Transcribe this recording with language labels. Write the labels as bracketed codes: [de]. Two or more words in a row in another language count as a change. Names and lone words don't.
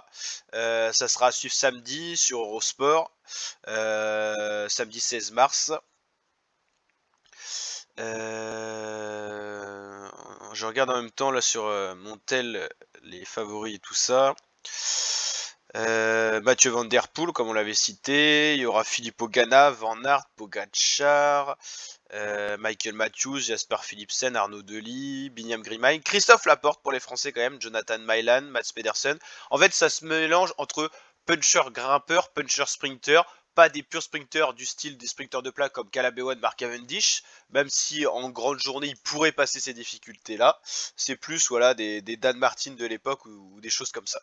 [fr] Ça sera à suivre samedi sur Eurosport, samedi 16 mars. Je regarde en même temps là sur mon tel les favoris et tout ça. Mathieu Van Der Poel, comme on l'avait cité. Il y aura Filippo Ganna, Van Aert, Pogacar. Michael Matthews, Jasper Philipsen, Arnaud Delis, Binyam Grimain, Christophe Laporte pour les Français quand même, Jonathan Mailan, Mats Pedersen. En fait, ça se mélange entre puncher grimpeur, puncher sprinter, pas des purs sprinters du style des sprinters de plat comme Caleb Ewan, Mark Cavendish, même si en grande journée il pourrait passer ces difficultés-là. C'est plus voilà des Dan Martin de l'époque ou des choses comme ça.